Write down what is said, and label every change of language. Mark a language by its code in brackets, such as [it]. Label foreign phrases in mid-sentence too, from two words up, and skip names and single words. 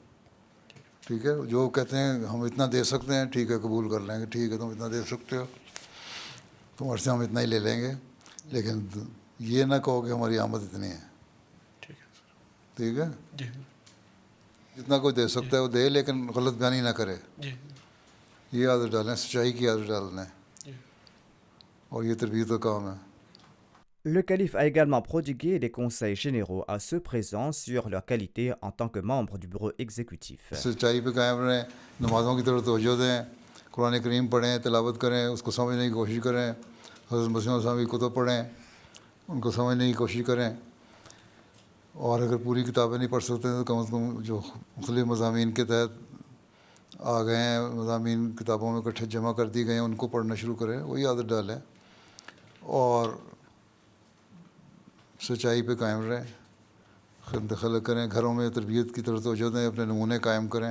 [ur] ٹھیک ہے, جو کہتے ہیں ہم اتنا دے سکتے ہیں, ٹھیک ہے قبول کر لیں گے, ٹھیک ہے تم اتنا دے سکتے ہو, تمہارے سے ہم اتنا ہی لے لیں گے, لیکن یہ نہ کہو کہ ہماری آمد اتنی ہے. ٹھیک ہے, جتنا کوئی دے سکتا ہے وہ دے, لیکن غلط بیانی نہ کرے. یہ عادت ڈالیں, سچائی کی عادت ڈالنا ہے, اور یہ تربیت کا کام ہے. [fr] Le calife a également prodigué des conseils généraux à ceux présents sur leur qualité en tant que membres du bureau exécutif. [ur] سچائی پہ قائم رہیں, نمازوں کی طرف توجہ دیں, قرآن کریم پڑھیں, تلاوت کریں, اس کو سمجھنے کی کوشش کریں, حضرت مسیح علیہ السلام کی کتب پڑھیں, ان کو سمجھنے کی کوشش کریں, اور اگر پوری کتابیں نہیں پڑھ سکتے تو کم از کم جو مختلف مضامین کے تحت آ گئے ہیں, مضامین کتابوں میں اکٹھے جمع کر دی گئے ہیں, ان کو پڑھنا شروع کریں, وہی عادت ڈالیں, اور سچائی پہ قائم رہیں, خدمت خلق کریں, گھروں میں تربیت کی طرف توجہ دیں, اپنے نمونے قائم کریں.